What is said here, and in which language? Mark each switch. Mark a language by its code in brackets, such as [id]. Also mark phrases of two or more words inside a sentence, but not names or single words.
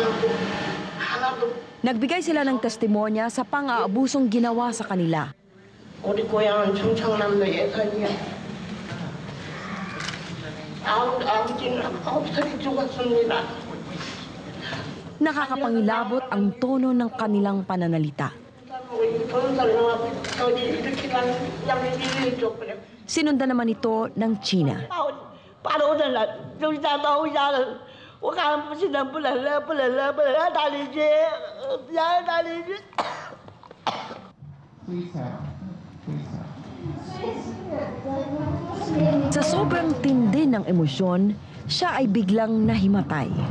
[tl] Nagbigay sila ng testimonya sa pang-aabusong ginawa sa kanila. [ko] 우리 고향은 충청남도 예산이야. 아버지는 9살에 죽었습니다. [tl] Nakakapangilabot ang tono ng kanilang pananalita. Sinundan naman ito ng China. Sa sobrang tindi ng emosyon, siya ay biglang nahimatay.